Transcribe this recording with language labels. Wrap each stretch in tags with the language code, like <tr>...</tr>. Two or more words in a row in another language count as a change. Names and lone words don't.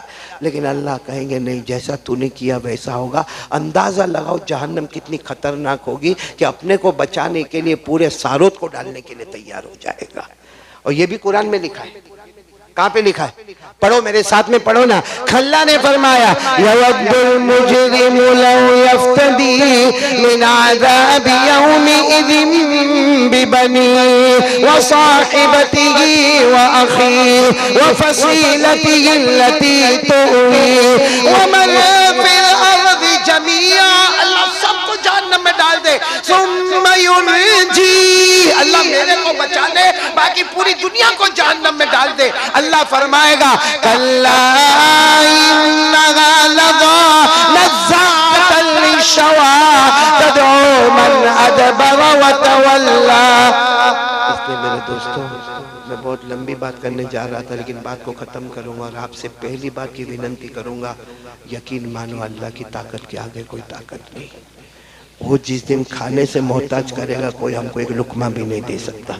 <hi>लेकिन अल्लाह कहेंगे नहीं, जैसा तूने किया वैसा होगा। अंदाज़ा लगाओ जहन्नम कितनी खतरनाक होगी कि अपने को बचाने के लिए पूरे सारोत को डालने के लिए तैयार हो जाएगा। और ये भी कुरान में लिखा है। कहाँ पे लिखा है? पढ़ो मेरे साथ में, पढ़ो ना। अल्लाह ने फरमाया</hi> <ar>يود المجرم لو يفتدي من عذاب يومئذ ببنيه وصاحبته وأخيه وفصيلته التي تؤويه ومن في الأرض جميعا.</ar> <hi>अल्लाह सबको जहन्नम में डाल दे।</hi> <ar>ثم ينجي,</ar> <hi>अल्लाह मेरे को बचा ले, बाकी पूरी दुनिया को जहन्नम में डाल दे। अल्लाह फरमाएगा</hi> <ar>كلا إنها لظى نزاعة للشوى تدعو من أدبر وتولى.</ar> <hi>इसलिए मेरे दोस्तों, मैं बहुत लंबी बात करने जा रहा था, लेकिन बात को ख़त्म करूँगा और आपसे पहली बात की विनती करूँगा, यकीन मानो अल्लाह की ताकत के आगे कोई ताकत नहीं। वो जिस दिन खाने से मोहताज करेगा, कोई हमको एक लुकमा भी नहीं दे सकता।</hi>